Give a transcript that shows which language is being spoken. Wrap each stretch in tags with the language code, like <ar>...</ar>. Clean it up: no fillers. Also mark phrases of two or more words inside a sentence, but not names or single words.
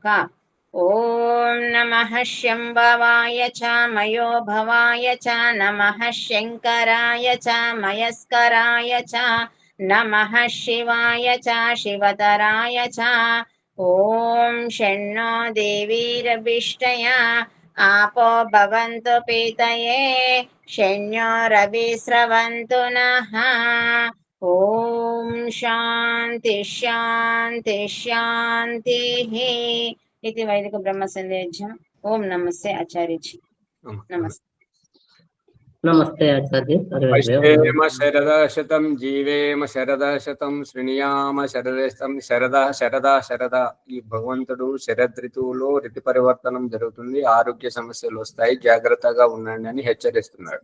<sa>ఓం నమః శంభవాయ చ మయో భవాయ చ నమః శంకరాయ చ మయస్కరాయ చ నమః శివాయ చ శివతరాయ చ ఓం షణ్ణో దేవీరభిష్టయా आपो भवन्तु पीतये शन्यो रविस्रवन्तु नः ॐ शान्ति शान्ति शान्तिः इति वैदिक ब्रह्म संदेशम्</sa> <hi>ओम नमस्ते आचार्य जी नमस्ते</hi> <te>నమస్తే ఆచార్య.</te> <sa>పశ్యేమ శరదశతం జీవేమ శరదశతం శృణుయామ శరదశతం శరదా.</sa> <te>ఈ భగవంతుడు శరద్ ఋతువులో ఋతు పరివర్తనం జరుగుతుంది, ఆరోగ్య సమస్యలు వస్తాయి, జాగ్రత్తగా ఉండండి అని హెచ్చరిస్తున్నాడు.</te>